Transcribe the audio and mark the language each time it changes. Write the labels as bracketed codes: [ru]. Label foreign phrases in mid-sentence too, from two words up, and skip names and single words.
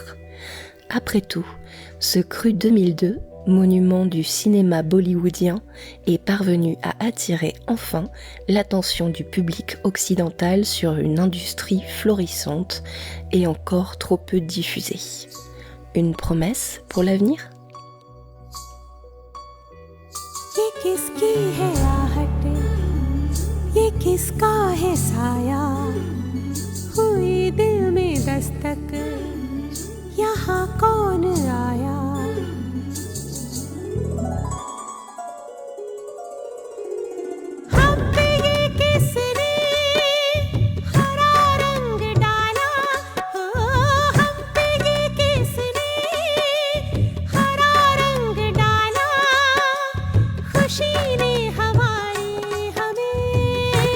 [fr] Après tout, ce cru 2002, monument du cinéma bollywoodien, est parvenu à attirer enfin l'attention du public occidental sur une industrie florissante et encore trop peu diffusée. Une promesse pour l'avenir ? [hi] ये किसकी है आहट, ये किसका है साया, हुई दिल में दस्तक, यहाँ कौन आया। हम पे ये किसने हरा रंग डाला, हो हम पे ये किसने हरा रंग डाला, खुशी ने हमारी हमें